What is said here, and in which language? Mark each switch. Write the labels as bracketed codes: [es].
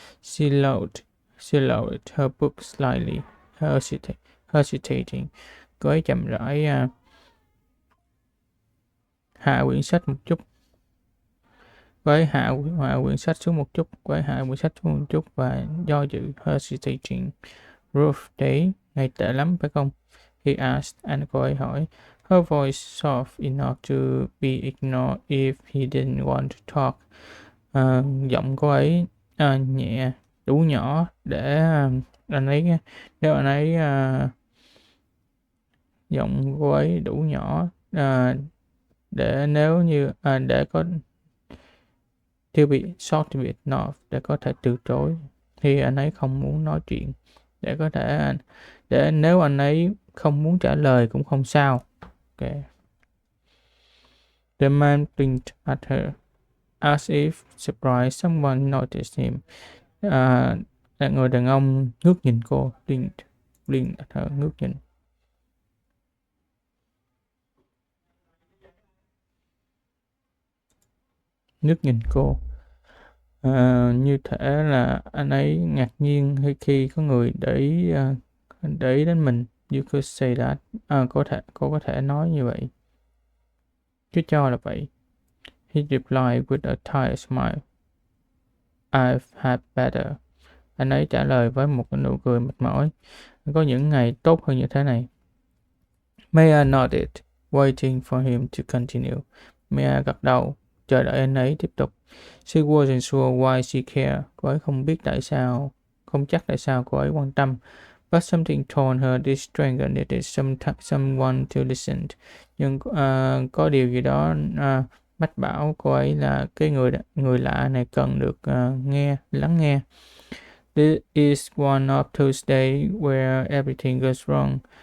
[en] She lowered her book slightly, hesitating. [vi] Cô ấy chậm rãi hạ quyển sách một chút, với hạ quyển sách xuống một chút, với hạ quyển sách xuống một chút và do dự, hesitating. [en] Rough day, [vi] ngày tệ lắm phải không? [en] He asked, [vi] anh cô ấy hỏi. [en] Her voice soft enough to be ignored if he didn't want to talk. [vi] Giọng cô ấy nhẹ, đủ nhỏ để anh ấy, nếu anh ấy giọng cô ấy đủ nhỏ để nếu như để có [en] to be short to be ignored, [vi] để có thể từ chối khi anh ấy không muốn nói chuyện, để nếu anh ấy không muốn trả lời cũng không sao. [en] Okay. The man blinked at her as if surprised someone noticed him. [vi] Người đàn ông ngước nhìn cô, [en] blinked at her, [vi] ngước nhìn cô. Như thể là anh ấy ngạc nhiên khi có người để ý đến mình. [en] You could say that. [vi] Cô có thể nói như vậy. Cứ cho là vậy. [en] He replied with a tired smile. I've had better. [vi] Anh ấy trả lời với một cái nụ cười mệt mỏi. Có những ngày tốt hơn như thế này. [en] Maya nodded, waiting for him to continue. [vi] Maya gật đầu, chờ đợi anh ấy tiếp tục. [en] She wasn't sure why she cared. [vi] Cô ấy không chắc tại sao cô ấy quan tâm. [en] But something told her this stranger needed someone to listen. [vi] Nhưng có điều gì đó mách bảo cô ấy là cái người lạ này cần được lắng nghe. [en] This is one of those days where everything goes wrong.